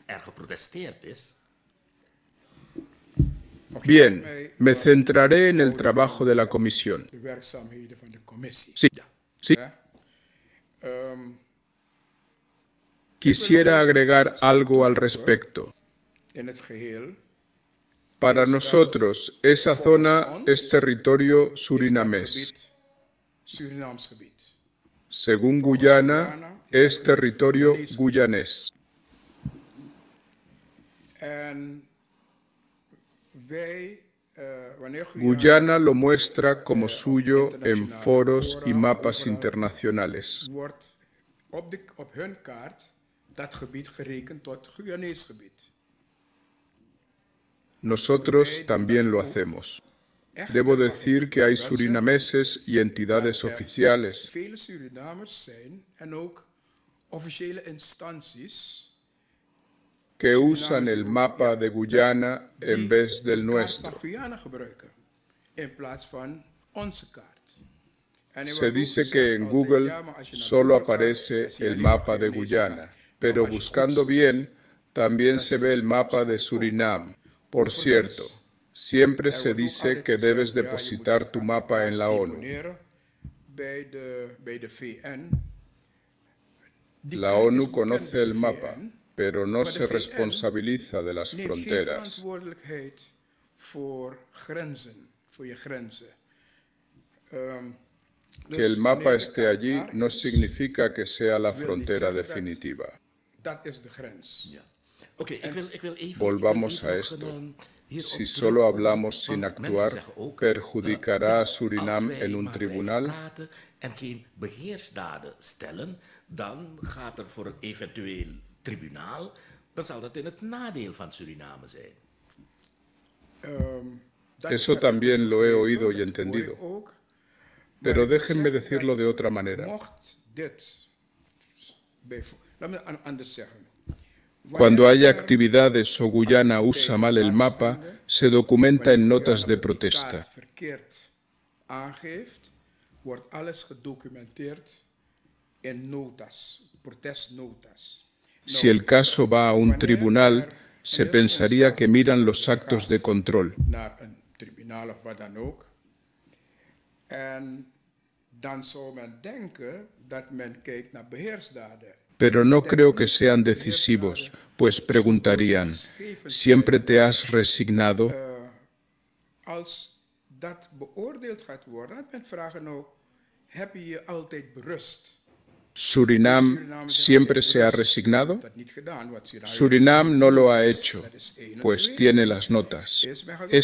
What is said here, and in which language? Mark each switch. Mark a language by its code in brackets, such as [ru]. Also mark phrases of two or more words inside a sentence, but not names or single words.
[es] Bien, me centraré en el trabajo de la comisión. Sí, sí. Quisiera agregar algo al respecto. [nl] In het geheel, [es] Para nosotros, esa zona es territorio [nl] is dat [es] surinamés. [nl] gebied Surinaams gebied. [es] Según Guyana, es territorio guyanés. [nl] En wij, wanneer [es] Guyana lo muestra como suyo en foros y mapas internacionales. [nl] wordt op hun kaart dat gebied gerekend tot Guyanees gebied. [es] Nosotros también lo hacemos. Debo decir que hay surinameses y entidades oficiales [nl] Vele Surinamers zijn en ook officiële instanties [es] que usan el mapa de Guyana en vez del [nl] kaart [es] nuestro. [nl] van Guyana gebruiken in plaats van onze kaart. En er [es] Se [nl] wordt ook [es] dice [nl] gezegd [es] que en [nl] altijd, Google ja, maar als je naar [es] solo [nl] Google gaat, [es] aparece [nl] dan zie je [es] el [nl] alleen [es] mapa [nl] maar [es] de [nl] Guyanese [es] Guyana, [nl] kaart. [es] pero [nl] Maar als je [es] buscando [nl] goed [es] bien también se ve el mapa de Surinam. Por cierto, siempre se dice que debes depositar tu mapa en la ONU. [nl] deponeren bij de VN. Die [es] La [nl] kaart is [es] ONU [nl] bekend [es] conoce [nl] bij [es] el [nl] de [es] mapa, [nl] VN, [es] pero no [nl] maar [es] se [nl] de VN [es] responsabiliza de las [nl] neemt geen [es] fronteras. [nl] verantwoordelijkheid voor grenzen, voor je grenzen. [es] Que el mapa esté allí no significa que sea la frontera definitiva. [nl] Dat is de grens. Ja. Oké, ik wil even... [es] Volvamos [nl] ik wil even [es] a [nl] nog [es] esto. [nl] hierop [es] Si solo [nl] terugkomen, [es] hablamos sin [nl] want mensen [es] actuar, [nl] zeggen ook, [es] ¿perjudicará a Surinam [nl] als wij [es] en un [nl] maar [es] tribunal? [nl] blijven praten en geen beheersdaden stellen, dan gaat er voor een eventueel tribunaal, dan zal dat in het nadeel van Suriname zijn. Dat [es] Eso [nl] heb ik [es] también lo he oído y [nl] hoor ik [es] entendido. [nl] ook. [es] Pero [nl] Maar ik [es] déjenme [nl] zeg [es] decirlo [nl] dat [es] de otra manera. [nl] Mocht dit, laat me anders zeggen. [es] Cuando hay actividades o Guyana usa mal el mapa, se documenta en notas de protesta. [nl] Als verkeerd aangeeft, wordt alles gedocumenteerd in notas, protestnotas. [es] Si el caso va a un tribunal, se pensaría que miran los actos de control. [nl] Naar een tribunaal of wat dan ook. En dan zou men denken dat men kijkt naar beheersdaden. [es] Pero no creo que sean decisivos, pues preguntarían, ¿siempre te has resignado? [nl] Als dat beoordeeld gaat worden, dan men vragen nou, heb je je altijd berust? [es] ¿Surinam siempre se ha resignado? [nl] Dat niet gedaan, wat Suriname [es] Surinam no lo ha hecho, pues tiene las notas. [nl] is. Men gaat ook